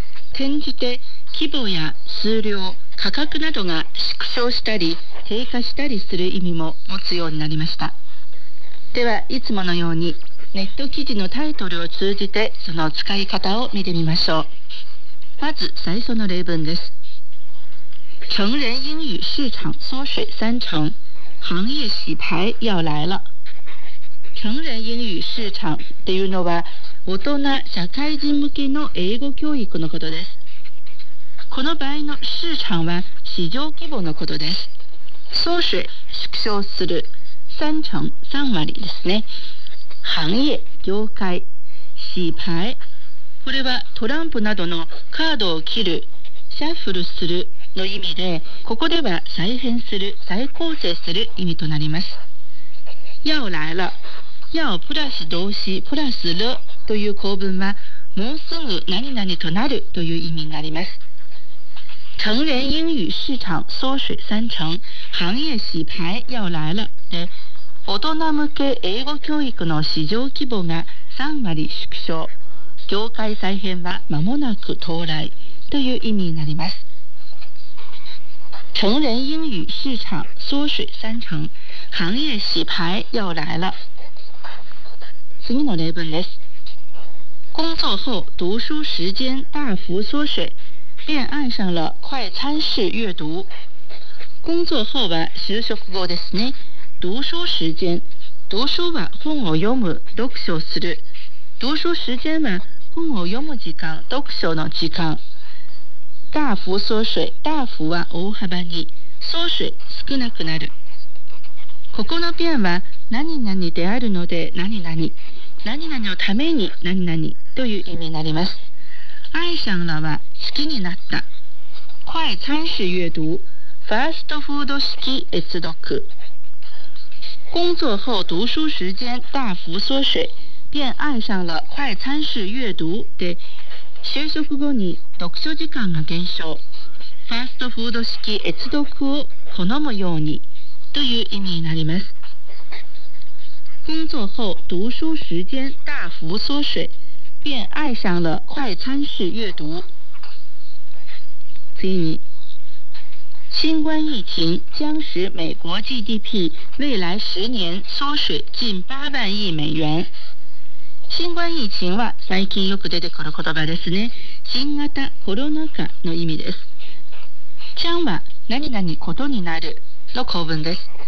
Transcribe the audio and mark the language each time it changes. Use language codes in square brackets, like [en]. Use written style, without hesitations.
[ja] 転じて規模や数量、価格などが縮小したり低下したりする意味も持つようになりました。ではいつものようにネット記事のタイトルを通じてその使い方を見てみましょう。まず最初の例文です。 [zh] 成人英语市场缩水三成，行业洗牌要来了。 [ja] 成人英语市场っていうのは大人社会人向けの英語教育のことです。この場合の市场は市場規模のことです。缩水、縮小する、三成、三割ですね。行业、業界、洗牌、これはトランプなどのカードを切る、シャッフルするの意味で、ここでは再編する、再構成する意味となります。要来了、要プラス動詞プラス了という構文は、もうすぐ何々となるという意味があります。 [zh] 成人英语市场缩水三成，行业洗牌要来了 [ja] で、大人向け英語教育の市場規模が3割縮小、業界再編は間もなく到来という意味になります。 [zh] 成人英语市场缩水三成，行业洗牌要来了。 [ja] 次の例文です。 [zh] 工作后读书时间大幅缩水，便爱上了快餐式阅读。 [ja] 工作后は就職後ですね。读书时间、读书は本を読む、読書する。读书时间は本を読む時間、読書の時間。大幅缩水、大幅は大幅に、缩水少なくなる。ここの便は何々であるので、何々、何々のために何々という意味になります。愛上了は好きになった。快餐式阅读、ファーストフード式閲読。 [zh] 工作后读书时间大幅缩水、便爱上了快餐式阅读 [ja] で、就職後に読書時間が減少、ファーストフード式閲読を好むようにという意味になります。 [zh] 工作后读书时间大幅缩水、便爱上了快餐式阅读。次に、新冠疫情将使美国 GDP 未来十年缩水近8万亿美元。 [ja] 新冠疫情は最近よく出てくる言葉ですね。新型コロナ禍の意味です。将は何々ことになるの構文です。